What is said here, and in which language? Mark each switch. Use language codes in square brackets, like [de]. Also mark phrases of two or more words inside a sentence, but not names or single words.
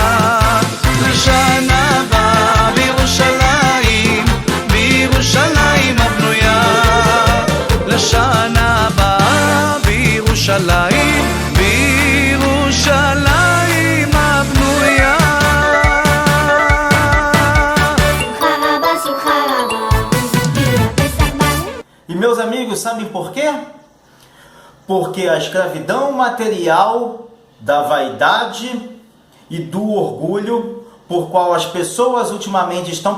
[he] לשנה הבאה בירושלים בירושלים הבנויה לשנה הבאה בירושלים בירושלים הבנויה. [pt] E meus amigos, sabem por quê? Porque a escravidão material da vaidade e do orgulho por qual as pessoas ultimamente estão